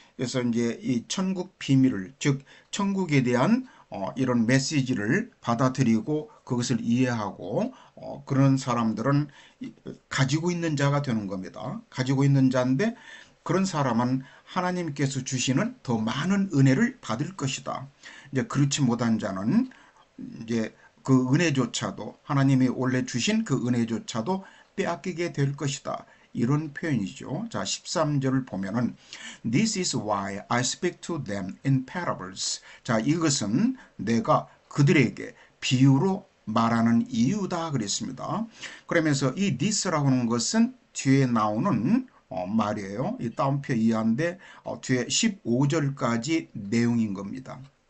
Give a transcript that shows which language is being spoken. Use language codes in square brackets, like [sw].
[ko] 그래서 이제 이 천국 비밀을 즉 천국에 대한 이런 메시지를 받아들이고 그것을 이해하고 그런 사람들은 가지고 있는 자가 되는 겁니다. 가지고 있는 자인데 그런 사람은 하나님께서 주시는 더 많은 은혜를 받을 것이다. 이제 그렇지 못한 자는 이제 그 은혜조차도 하나님이 원래 주신 그 은혜조차도 빼앗기게 될 것이다. 이런 표현이죠. 자, 13절을 보면은 [en] This is why I speak to them in parables. [ko] 자, 이것은 내가 그들에게 비유로 말하는 이유다 그랬습니다. 그러면서 이 this라고 하는 것은 뒤에 나오는 말이에요. 이 따옴표 이하인데 뒤에 15절까지 내용인 겁니다.